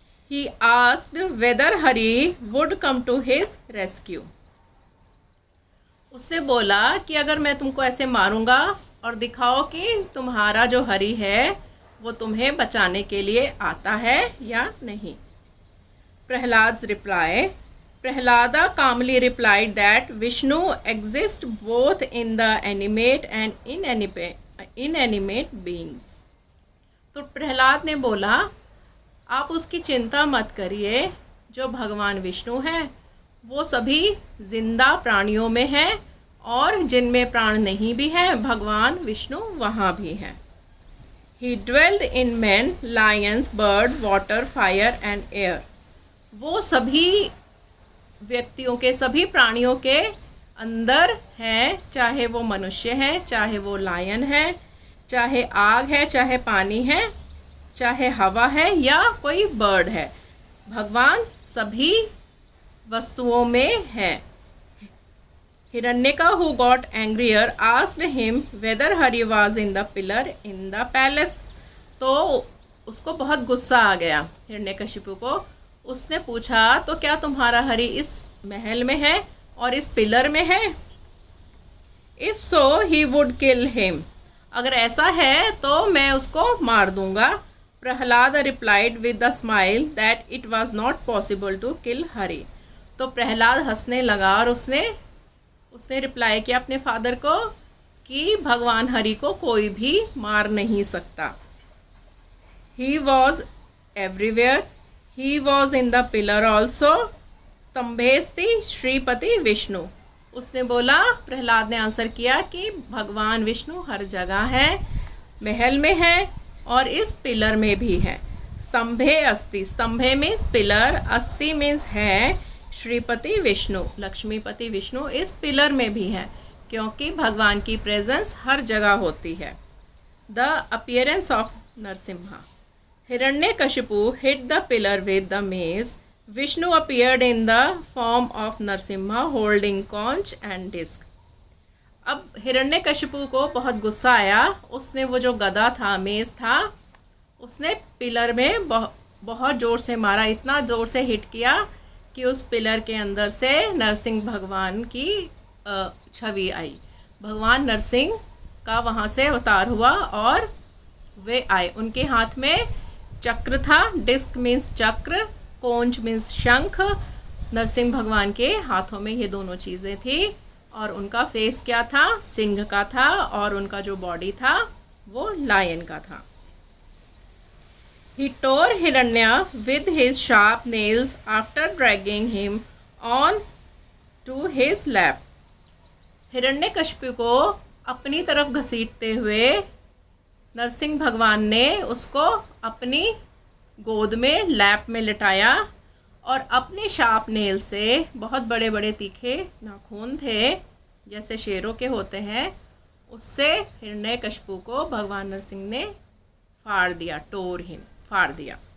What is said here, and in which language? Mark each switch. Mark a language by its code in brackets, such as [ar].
[en] He asked whether Hari would come to his rescue. [hi] उसने बोला कि अगर मैं तुमको ऐसे मारूंगा और दिखाओ कि तुम्हारा जो हरि है वो तुम्हें बचाने के लिए आता है या नहीं. [en] Prahalad's reply. Prahalada calmly replied that Vishnu exists both in the animate and inanimate beings. [hi] तो प्रहलाद ने बोला आप उसकी चिंता मत करिए. जो भगवान विष्णु हैं वो सभी जिंदा प्राणियों में हैं और जिनमें प्राण नहीं भी हैं भगवान विष्णु वहाँ भी हैं. He dwelled in men, lions, bird, water, fire and air. वो सभी व्यक्तियों के सभी प्राणियों के अंदर हैं, चाहे वो मनुष्य हैं, चाहे वो लायन है, चाहे आग है, चाहे पानी है, चाहे हवा है या कोई बर्ड है. भगवान सभी वस्तुओं में है. [en] Hiranyaka who got angrier asked him whether Hari was in the pillar in the palace. [hi] तो उसको बहुत गुस्सा आ गया हिरण्यकशिपु को. उसने पूछा तो क्या तुम्हारा हरि इस महल में है और इस पिलर में है. [en] If so he would kill him. [hi] अगर ऐसा है तो मैं उसको मार दूंगा. [en] Prahlad replied with the smile that it was not possible to kill Hari. [hi] तो प्रहलाद हंसने लगा और उसने रिप्लाई किया अपने फादर को कि भगवान हरि को कोई भी मार नहीं सकता. [en] He was everywhere. He was in the pillar also. [sa] स्तंभेस्ति Shripati Vishnu. [hi] उसने बोला प्रहलाद ने आंसर किया कि भगवान विष्णु हर जगह है, महल में है और इस पिलर में भी है. [sa] स्तंभे अस्ति. स्तंभे [en] means pillar, [sa] अस्ति मीन्स है. [hi] श्रीपति विष्णु लक्ष्मीपति विष्णु इस पिलर में भी है क्योंकि भगवान की प्रेजेंस हर जगह होती है. [en] The appearance of Narsimha. Hiranyakashipu hit the pillar with the mace. Vishnu appeared in the form of Narsimha holding conch and disc. [hi] अब हिरण्यकशिपु को बहुत गुस्सा आया. उसने वो जो गदा था, मेज था, उसने पिलर में बहुत ज़ोर से मारा. इतना ज़ोर से हिट किया कि उस पिलर के अंदर से नरसिंह भगवान की छवि आई. भगवान नरसिंह का वहाँ से अवतार हुआ और वे आए. उनके हाथ में चक्र था. डिस्क मीन्स चक्र, कोंच मीन्स शंख. नरसिंह भगवान के हाथों में ये दोनों चीज़ें थी और उनका फेस क्या था, सिंह का था और उनका जो बॉडी था वो लायन का था. [en] He tore Hiranya with his sharp nails after dragging him on to his lap. [hi] Hiranyakashipu को अपनी तरफ घसीटते हुए नरसिंह भगवान ने उसको अपनी गोद में, लैप में लिटाया और अपने शार्प नेल से, बहुत बड़े बड़े तीखे नाखून थे जैसे शेरों के होते हैं, उससे हिरण्यकशिपु को भगवान नरसिंह ने फाड़ दिया. फाड़ दिया.